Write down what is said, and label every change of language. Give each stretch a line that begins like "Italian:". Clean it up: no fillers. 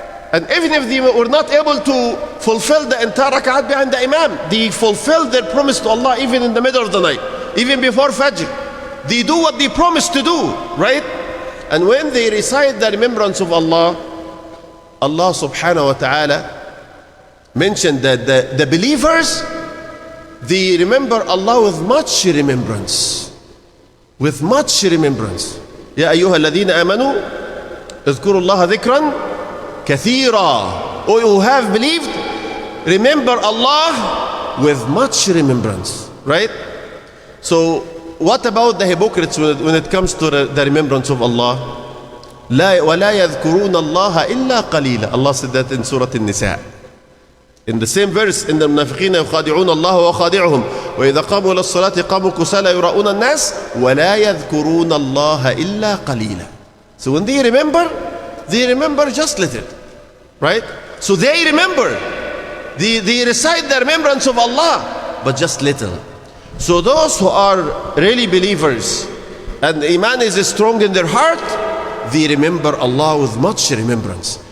English: And even if they were not able to fulfill the entire rak'at behind the imam, they fulfill their promise to Allah even in the middle of the night, even before Fajr. They do what they promised to do, right? And when they recite the remembrance of Allah, Allah subhanahu wa ta'ala mentioned that the believers, they remember Allah with much remembrance. With much remembrance.
Arabic: يا أيها الذين آمنوا اذكروا الله ذكرا كثيرا.
English: O you who have believed, remember Allah with much remembrance. Right? So what about the hypocrites when it comes to the remembrance of Allah?
Arabic: لا ولا يذكرون الله إلا قليلا.
English: Allah said that in Surah An-Nisa. In the same verse,
Arabic: إن المنافقين يخادعون الله وخادعهم وإذا قاموا إلى الصلاة قاموا كسالى يراؤون الناس ولا يذكرون الله إلا قليلا.
English: So when they remember just little, right? So they remember, they recite the remembrance of Allah, but just little. So those who are really believers and Iman is strong in their heart, they remember Allah with much remembrance.